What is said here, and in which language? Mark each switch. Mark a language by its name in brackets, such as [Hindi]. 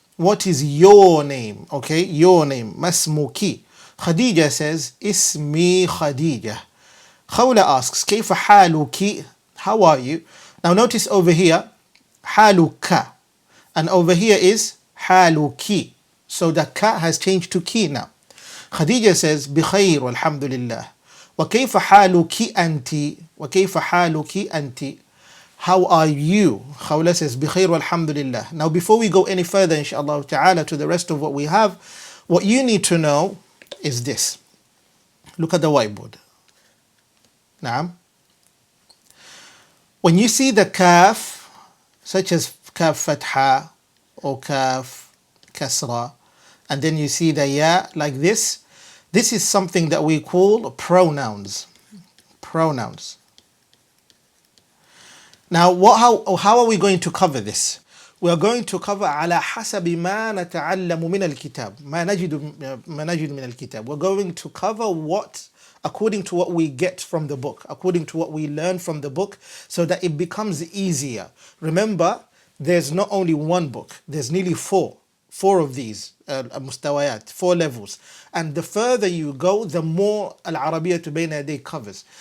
[English] What is your name? Okay, your name. [Arabic] Masmuki. [English] Khadija says, [Arabic] Ismi Khadija. [English] Khawla asks, [Arabic] Kayfa haluki? [English] How are you? Now notice over here, haluka. And over here is حالك. So the ka has changed to ki now. Khadija says [Arabic] بخير والحمد لله. وكيف حالك أنت. وكيف حالك أنت. [English] How are you? Khawla says [Arabic] بخير والحمد لله. [English] Now before we go any further inshallah ta'ala to the rest of what we have, what you need to know is this. Look at the whiteboard. Naam. When you see the kaf, such as kaf fatha or kaf kasra, and then you see the ya like this is something that we call pronouns. Pronouns. Now, how are we going to cover this? We are going to cover [Arabic] على حسب ما نتعلم من الكتاب ما نجد من الكتاب. [English] We're going to cover what according to what we get from the book, according to what we learn from the book, so that it becomes easier. Remember, there's not only one book, there's nearly four of these mustawayat, 4 levels. And the further you go, the more Al-Arabiyyah to Bayna Yadayk covers.